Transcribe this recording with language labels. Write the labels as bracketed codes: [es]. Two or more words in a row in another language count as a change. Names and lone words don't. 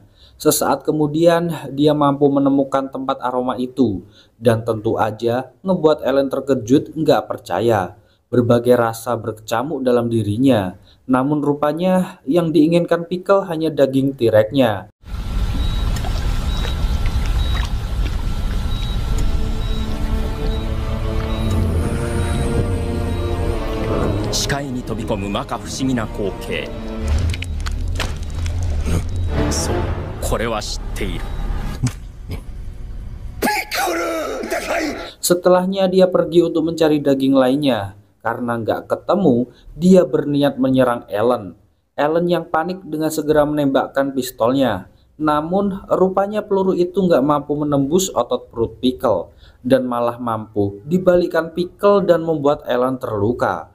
[id] Sesaat kemudian dia mampu menemukan tempat aroma itu, dan tentu aja ngebuat Ellen terkejut gak percaya. Berbagai rasa berkecamuk dalam dirinya, namun rupanya yang diinginkan Pickle hanya daging T-Rex-nya. [ja] 視界に飛び込む摩訶不思議な光景。そう、これは知っている。 [id] Setelahnya dia pergi untuk mencari daging lainnya. Karena nggak ketemu, dia berniat menyerang Ellen. Ellen yang panik dengan segera menembakkan pistolnya. Namun rupanya peluru itu nggak mampu menembus otot perut Pickle, dan malah mampu dibalikkan Pickle dan membuat Ellen terluka.